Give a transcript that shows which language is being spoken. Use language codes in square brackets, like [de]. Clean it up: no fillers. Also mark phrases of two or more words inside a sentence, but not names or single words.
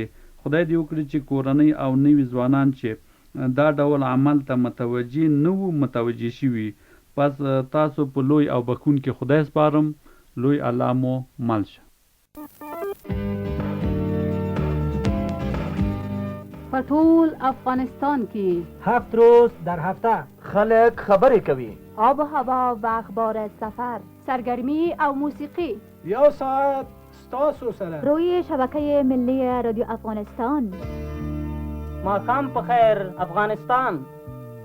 [ps] خدای دې وکړي چې کورنۍ او نوي ځوانان چې دا ډول عمل ته متوجه نه وو متوجه شوي. پس تاسو په لوی او بخښونکي خدای سپارم. لوی الله مو مل شه. په ټول افغانستان کې [fa] 7 روز در هفته [ps] خلک خبرې کوي. [fa] آب و هوا و اخبار سفر، [ps] سرگرمی او موسیقی. 1 ساعت ستاسو سره [fa] روی شبکه ملی رادیو افغانستان. [ps] ماښام په خیر افغانستان.